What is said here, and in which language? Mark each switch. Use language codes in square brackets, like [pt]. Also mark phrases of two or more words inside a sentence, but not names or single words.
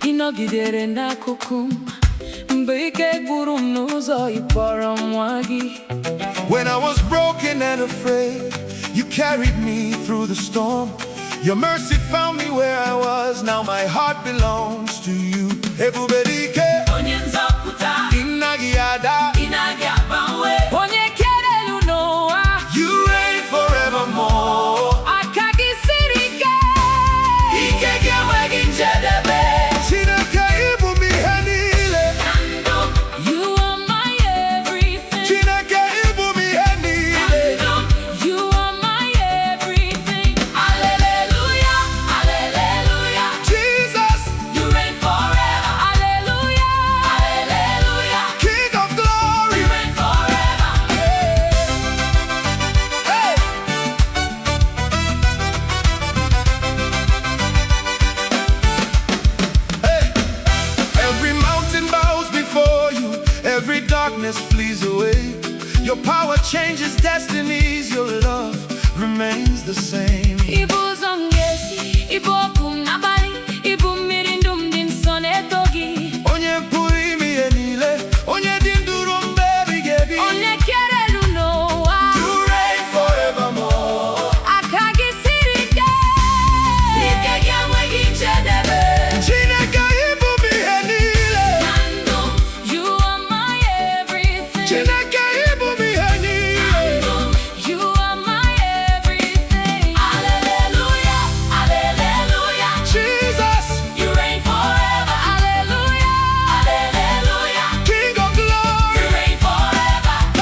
[ig] nọgidere n'akụkụ m mgbe ike gwụrụ m n'ụzọ ịkpọrọ nwa gị. [en] When I was broken and afraid, you carried me through the storm. Your mercy found me where I was. Now my heart belongs to you. [ig] Ebube dike, Onye nzọpụta, ịnaghị ada, ịnaghị agbanwe. Onye kere elu n'ụwa, [en] you reign forevermore. [ig] aka gị siri ike, ike gị enweghị njedebe. Chineke Ị bụ m ihe niile. [en] You are my everything. [ig] Chineke Ị bụ m ihe niile. [en] You are my everything. Hallelujah, hallelujah. Jesus, You reign forever. Hallelujah, hallelujah. King of glory. You reign forever. Hey. Hey. Every mountain bows before you, every darkness flees away. Your power changes destinies, your love remains the same. [ig] Ibu ụzọ m ga-esi, ibu ọkụ m n'abalị, ibu mmiri ndụ m dị nsọ na-eto gị. Onye pụrụ ime ihe niile, onye dị ndụ ruo mgbe ebighị ebi. Onye kere elu n'ụwa, [en] You reign forevermore. [ig] aka gị siri ike, ike gị enweghị njedebe. Chineke Ị bụ m ihe niile. [en] You are my everything. [ig] Chineke Ị bụ m ihe niile. [en] You are my everything. Hallelujah, hallelujah. Jesus, You reign forever. Hallelujah, hallelujah. King of glory. You reign forever.